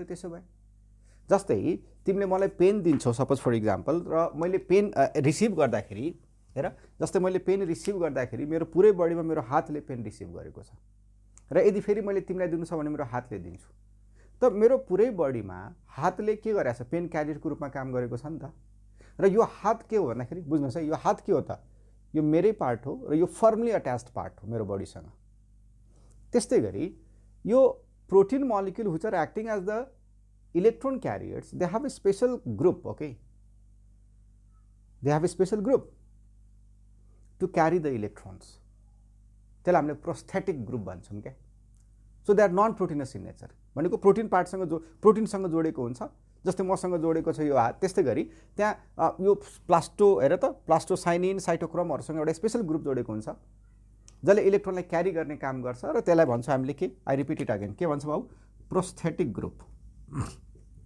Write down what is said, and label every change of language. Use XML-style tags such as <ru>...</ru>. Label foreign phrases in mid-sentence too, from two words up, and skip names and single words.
<ne>त्यसो भए जस्तै तिमीले मलाई पेन दिन्छौ</ne> <en>suppose for example,</en> <ne>र मैले</ne> <en>pen receive</en> <ne>गर्दाखेरि हेर, जस्तै मैले पेन रिसिभ गर्दाखेरि मेरो पुरै बडीमा मेरो हातले पेन रिसिभ गरेको छ, र यदि फेरि मैले तिमीलाई दिनु छ भने मेरो हातले दिन्छु, त मेरो पुरै बडीमा हातले के गरेछ,</ne> <en>pen carrier</en> <ne>रूपमा काम गरेको छ नि त। र यो हात के हो भन्दाखेरि बुझ्नुस् है, यो हात के हो त, यो मेरै पार्ट हो र यो</ne> <en>formally attached part</en> <ne>हो मेरो बडीसँग। त्यस्तै गरी यो</ne> <en>protein molecule which are acting as the electron carriers, they have a special group. okay, they have a special group to carry the electrons,</en> <ne>त्यसलाई हामीले प्रोस्थेटिक ग्रुप भन्छौँ क्या।</ne> <en>so they are non proteins in nature,</en> <ne>भनेको प्रोटिन पार्टसँग प्रोटिनसँग जोडेको हुन्छ। जस्तै मसँग जोडेको छ यो हात, त्यस्तै गरी त्यहाँ यो हेर त प्लास्टोसाइनिन साइटोक्रोमहरुसँग एउटा</ne> <en>special group</en> <ne>जोडेको हुन्छ जसले इलेक्ट्रोनलाई क्यारी गर्ने काम गर्छ, र त्यसलाई भन्छ हामीले के,</ne> <en>I repeat it again,</en> <ne>के भन्छ बाबु,</ne> <en>prosthetic group.</en>